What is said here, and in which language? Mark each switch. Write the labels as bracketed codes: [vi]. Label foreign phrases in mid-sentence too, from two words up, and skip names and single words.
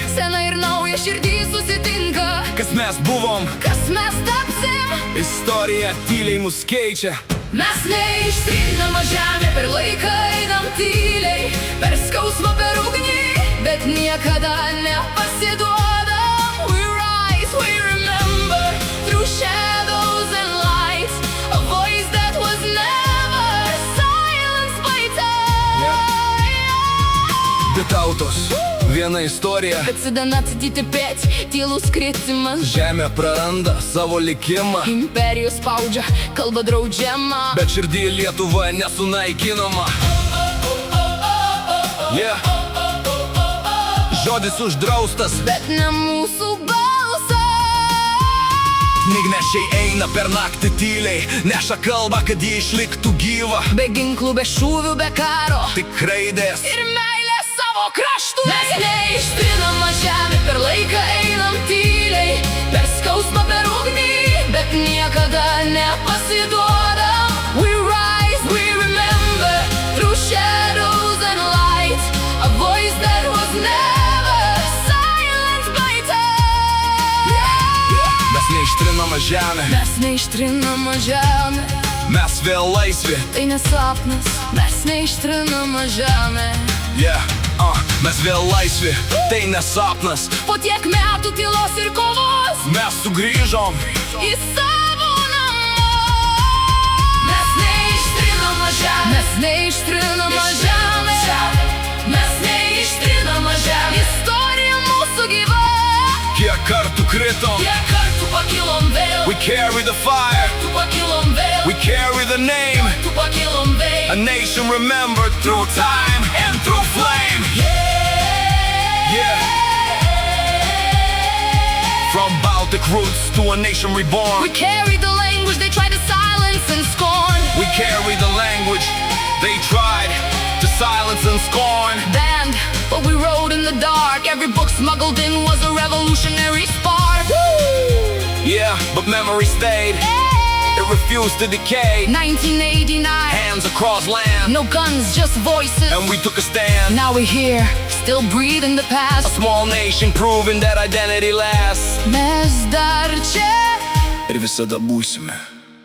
[lt] Sena ir nauja širdį susitinka. kas mes buvom, Kas mes tapsim? istorija tyliai mus keičia. Mes neištrinama žemė, per laiką einam tyliai, per skausmą, per ugnį, bet niekada nepasiduodam. [en] We rise, we remember, through shadows and light, a voice that was never silenced by time. [lt] Dvi tautos, viena istorija. Bet sudana atsidėti pėt, tylus kritimas. Žemė praranda savo likimą, Imperijos spaudžia, kalba draudžiama. bet širdį Lietuva nesunaikinama. Žodis uždraustas, Bet ne mūsų balsas. knygnešiai eina per naktį tyliai, neša kalbą, kad ji išliktų gyva. Be ginklų, be šūvių, be karo Tik raidės ir meilė savo kraštui. Mes neištrinama žemė, per laiką einam tyliai, per skausmą, per ugnį, bet niekada nepasiduodam. [en] We rise, we remember, through shadows and light, a voice that was never silenced by time. [lt] Mes neištrinama žemė, Mes neištrinama žemė, mes vėl laisvi. tai nesapnas. Mes neištrinama žemė. Mes vėl laisvi, tai nesapnas. Po tiek metų tylos ir kovos Mes sugrįžom, į savo namus. Mes neištrinama žemė. Mes neištrinama žemė. Mes neištrinama žemė. Istorija mūsų gyva. kiek kartų kritom. Kiek kartų pakilom vėl. [en] We carry the fire, [lt] Tu pakilom vėl. [en] we carry the name. [lt] Tu pakilom [en] A [lt] vėl. [en] nation remembered through time and through flame. From Baltic roots to a nation We reborn. carry the language they try to silence and scorn. We carry the language they tried to silence and scorn. Banned, but we rode in the dark. Every book smuggled in was a revolutionary spark. But memory stayed, it refused to decay. 1989, Hands across land, no guns, just voices. and we took a stand. Now we're here, still breathing the A past. small nation proving that identity lasts. [lt] Mes dar čia. Ir visada būsime.